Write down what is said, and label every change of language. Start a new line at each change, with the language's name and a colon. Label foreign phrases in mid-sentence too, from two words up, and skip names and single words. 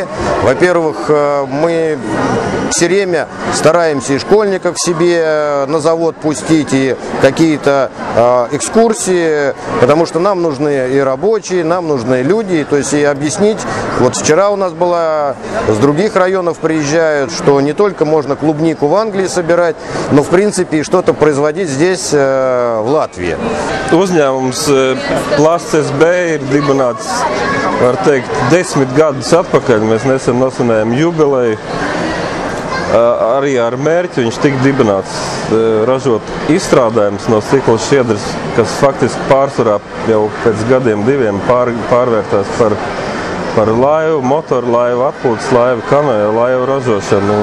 Russian: Во-первых, мы все время стараемся и школьников к себе на завод пустить, и какие-то экскурсии, потому что нам нужны и рабочие, нам нужны люди, то есть и объяснить. Вот вчера у нас была, с других районов приезжают, что не только можно клубнику в Англии собирать, но в принципе что-то производить здесь, в Латвии.
Latvian: Uzņēmums Plasts SB ir dibināts, var teikt, 10 gadus atpakaļ. Mēs nesen nosvinējām jubileju. Arī ar mērķi viņš tika dibināts ražot izstrādājumus no stikla šķiedras, kas faktiski pārsvarā jau pēc gadiem diviem pārvērtās par laivu, motoru laivu, atpūtas laivu, kanēju laivu ražošanu.